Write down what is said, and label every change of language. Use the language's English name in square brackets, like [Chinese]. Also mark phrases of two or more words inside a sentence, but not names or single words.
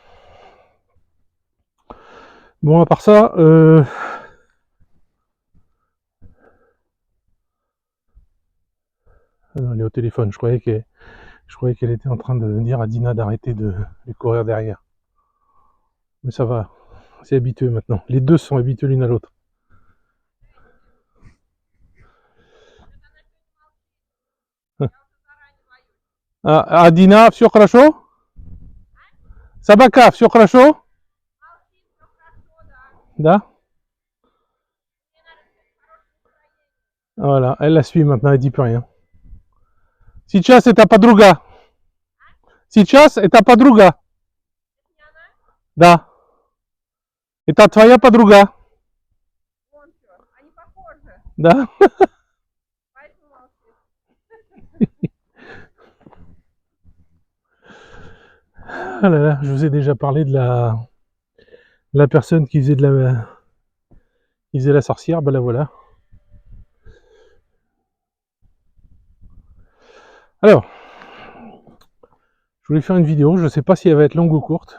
[French] Bon, à part ça, elle est au téléphone. Je croyais qu'elle était en train de dire à Dina d'arrêter de lui courir derrière. Mais ça va, c'est habitué maintenant. Les deux sont habitués l'une à l'autre. [Russian] А Дина все хорошо? Собака, все хорошо? Да? [French] Voilà, elle la suit maintenant, elle dit plus rien. [Russian] Сейчас это подруга. Сейчас это подруга. Да. Это твоя подруга. Да. [French] Ah là là, je vous ai déjà parlé de la personne qui faisait la sorcière, ben la voilà. Alors, je voulais faire une vidéo, je ne sais pas si elle va être longue ou courte.